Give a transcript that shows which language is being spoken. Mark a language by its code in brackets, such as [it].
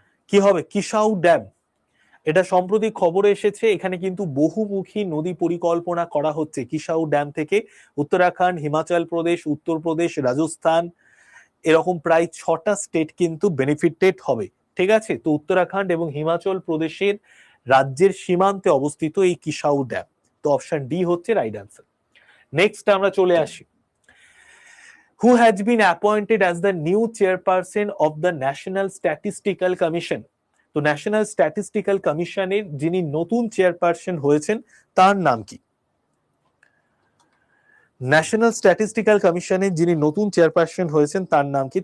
[bn] কি হবে কিসাউ ড্যাম? এটা সম্প্রতি খবরে এসেছে, এখানে কিন্তু বহুমুখী নদী পরিকল্পনা করা হচ্ছে কিসাউ ড্যাম থেকে। উত্তরাখণ্ড, হিমাচল প্রদেশ, উত্তরপ্রদেশ, রাজস্থান এরকম প্রায় 6টা স্টেট কিন্তু বেনিফিটেড হবে। ঠিক আছে, তো উত্তরাখণ্ড এবং হিমাচল প্রদেশের রাজ্যের সীমান্তে অবস্থিত এই কিসাউ ড্যাম। তো অপশন ডি হচ্ছে রাইট আনসার। নেক্সট আমরা চলে আসি, [en] who has been appointed as the new chairperson of the National Statistical Commission? [bn] তো ন্যাশনাল স্ট্যাটিস্টিক্যাল কমিশনের যিনি নতুন চেয়ারপারসন হয়েছেন তার নাম কি? ন্যাশনাল স্ট্যাটিস্টিক্যাল কমিশনের যিনি নতুন চেয়ারপারসন হয়েছেন তার নাম কি?